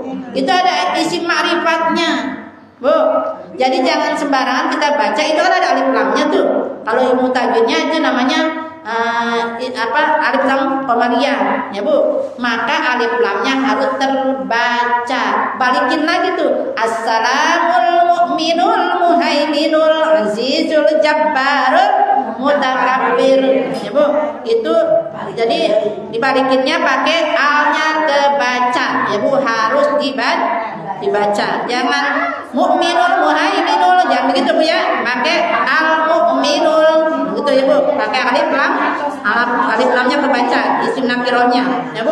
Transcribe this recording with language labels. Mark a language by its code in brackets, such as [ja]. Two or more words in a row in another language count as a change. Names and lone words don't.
[id] Itu ada isim ma'rifatnya, Bu. Jadi jangan sembarangan kita baca, itu kan ada alif lamnya tuh. Kalau ilmu tajwidnya itu namanya alif lam qamariyah ya Bu, maka alif lamnya harus terbaca. Balikin lagi tuh, [ar] السلام المؤمن المهيمن العزيز الجبار المتكبر [id] ya Bu. Itu jadi dibalikinnya pakai alnya kebaca ya Bu, harus dibaca. Jangan [ar] المؤمن المهيمن, [id] jangan begitu Bu ya, pakai [ar] المؤمن [id] gitu ya Bu, pakai alif lamnya kebaca, isim nakirohnya ya Bu.